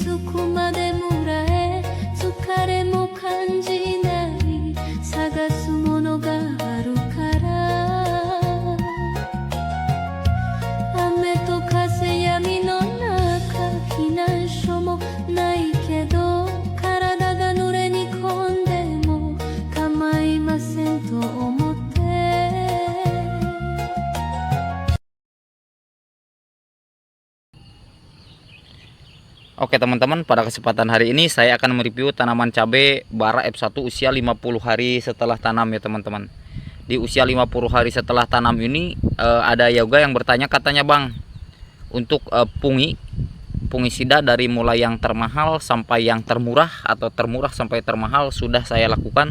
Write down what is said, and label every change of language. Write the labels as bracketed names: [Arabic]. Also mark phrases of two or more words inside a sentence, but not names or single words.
[Japanese] こまでもらえ疲れも感じない探すものがあるから雨と風闇の中避難所もないけど体が濡れに込んでも構いませんと思って [Indonesian] Oke teman-teman, pada kesempatan hari ini saya akan mereview tanaman cabai bara F1 usia 50 hari setelah tanam ya teman-teman. Di usia 50 hari setelah tanam ini ada yoga yang bertanya, katanya bang, untuk fungisida dari mulai yang termahal sampai yang termurah atau termurah sampai termahal sudah saya lakukan.